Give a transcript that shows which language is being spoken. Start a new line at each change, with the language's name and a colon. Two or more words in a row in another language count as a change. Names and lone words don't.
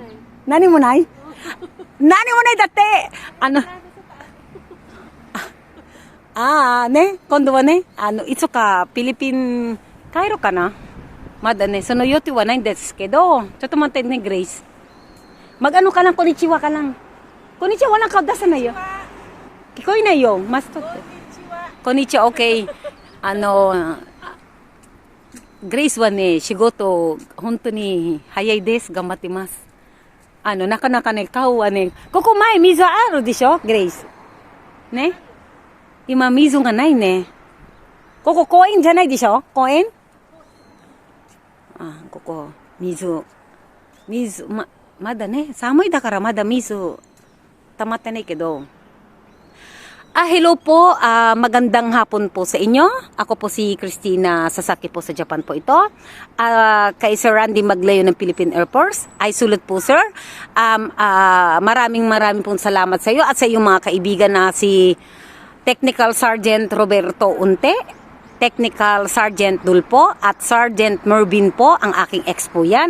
Japanese: 何もないだってね。今度はね、いつかフィリピン帰るかな。まだね、その予定はないんですけど、ちょっと待ってね、グレイス。mag-ano かlang、こんにちはかlang。こんにちは、walang顔出さないよ。聞こえないよ。マストって。こんにちは、OK。グレイスはね、仕事、本当に早いです。頑張ってます。なかなかね、顔はね、ここ前水あるでしょ、グレイス。ね。今水がないね。ここ公園じゃないでしょ、公園？ここ、まだね、寒いだからまだ水、溜まってないけど。
Filipino: Hello po, magandang hapon po sa inyo. Ako po si Christina Sasaki po sa Japan po ito. Kay Sir Randy Maglayo ng Philippine Air Force. Ay sulit po sir. Maraming pong salamat sa iyo at sa iyong mga kaibigan na si Technical Sergeant Roberto Unte, Technical Sergeant Dulpo at Sergeant Mervin po, ang aking ex po yan.